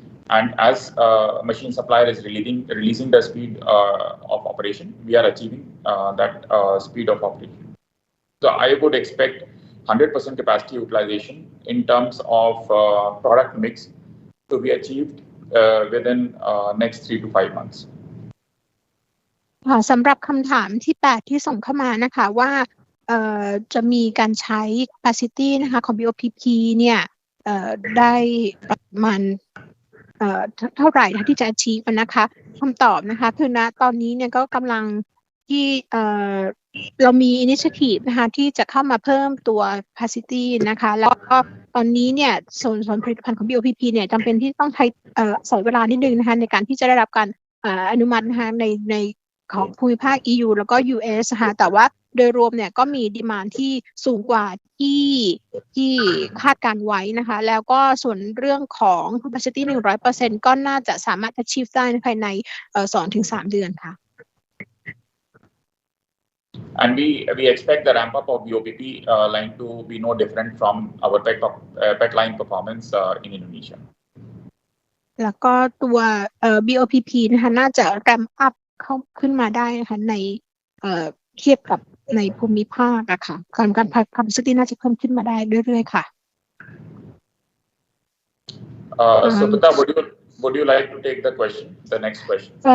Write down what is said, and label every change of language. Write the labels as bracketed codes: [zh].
[en] And as machine supplier is releasing the speed of operation, we are achieving that speed of operation. So I would expect 100% capacity utilization in terms of product mix to be achieved within next 3 to 5 months. [th] สำหรับคำถามที่8ที่ส่งเข้ามานะคะว่าจะมีการใช้ capacity นะคะของ BOPP เนี่ยได้ประมาณเท่าไหร่ที่จะ achieve นะคะคำตอบนะคะคือณตอนนี้เนี่ยก็กำลังที่ เรามี initiative นะคะที่จะเข้ามาเพิ่มตัว capacity นะคะแล้วก็ตอนนี้เนี่ยส่วนผลิตภัณฑ์ของ BOPP เนี่ยจำเป็นที่ต้องใช้สอยเวลานิดนึงนะคะในการที่จะได้รับการอนุมัตินะคะในของภูมิภาค EU แล้วก็ US นะคะแต่ว่าโดยรวมเนี่ยก็มีดีมานด์ที่สูงกว่าที่คาดการไว้นะคะแล้วก็ส่วนเรื่องของ capacity 100% ก็น่าจะสามารถ achieve ได้ภายใน 2-3 เดือนค่ะ [en] And we expect the ramp up of BOPP line to be no different from our PET line performance in Indonesia. [th] แล้วก็ตัว BOPP นะคะน่าจะ ramp up เข้าขึ้นมาได้นะคะในเทียบกับในภูมิภาคอะค่ะการcapacity น่าจะเพิ่มขึ้นมาได้เรื่อยๆค่ะ [en] Suprita, would you like to take the question, the next question?